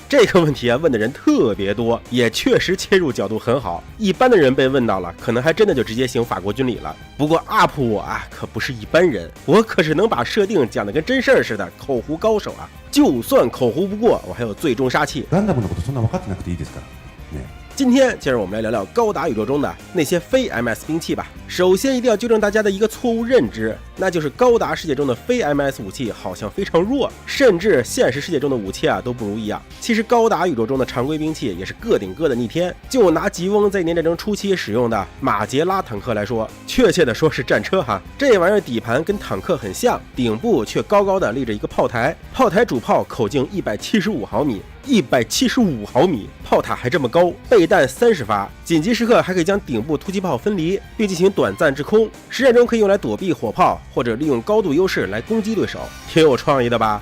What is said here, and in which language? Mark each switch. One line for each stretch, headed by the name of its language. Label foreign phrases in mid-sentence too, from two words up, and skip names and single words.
Chinese: 这个问题啊问的人特别多，也确实切入角度很好。一般的人被问到了，可能还真的就直接行法国军礼了。不过 UP 我啊可不是一般人，我可是能把设定讲得跟真事儿似的口胡高手啊！就算口胡不过，我还有最终杀器。
Japanese: ガンダムのことそんな分かってなくていいですからね。
Chinese: 今天接着我们来聊聊高达宇宙中的那些非 MS 兵器吧。首先一定要纠正大家的一个错误认知，那就是高达世界中的非 MS 武器好像非常弱，甚至现实世界中的武器啊都不如一样。其实高达宇宙中的常规兵器也是个顶个的逆天。就拿吉翁在1年战争初期使用的马杰拉坦克来说，确切的说是战车哈，这玩意儿底盘跟坦克很像，顶部却高高的立着一个炮台，炮台主炮口径175毫米。175毫米，炮塔还这么高，备弹30发，紧急时刻还可以将顶部突击炮分离，并进行短暂制空，实战中可以用来躲避火炮，或者利用高度优势来攻击对手，挺有创意的吧？